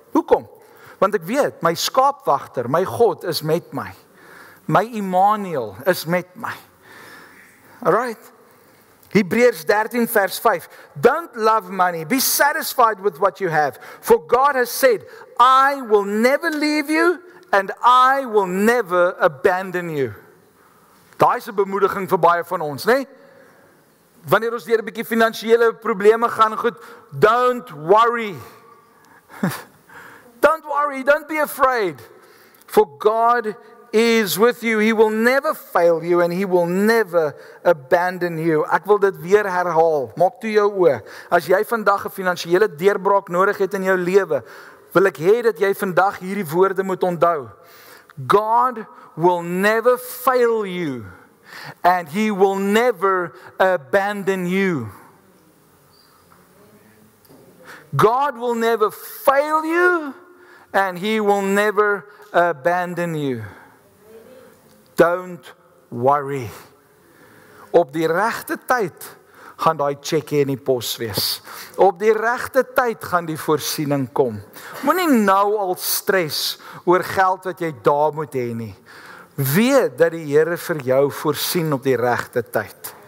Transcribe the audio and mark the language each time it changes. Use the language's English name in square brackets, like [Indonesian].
[Afrikaans] Hoekom? Want ek weet, my skaapwagter, my God is met my. My Immanuel is met my. Alright. Hebreërs 13 vers 5. [English] Don't love money. Be satisfied with what you have. For God has said, I will never leave you and I will never abandon you. [Afrikaans] Daai is 'n bemoediging vir baie van ons, né? Wanneer ons deur 'n bietjie finansiële probleme gaan, goed, [English] don't worry. Don't worry, don't be afraid. For God is with you. He will never fail you and he will never abandon you. [Afrikaans] Ek wil dit weer herhaal. Maak toe jou oë. As jy vandag 'n finansiële deurbraak nodig het in jou lewe, wil ek hê dat jy vandag hierdie woorde moet onthou. [English] God will never fail you and he will never abandon you. God will never fail you and he will never abandon you. Don't worry. [Afrikaans] Op die regte tyd gaan daai cheque in die pos wees. Op die regte tyd gaan die voorsiening kom. Moenie nou al stres oor geld wat jy daar moet hê nie. Weet dat die Here vir jou voorsien op die regte tyd.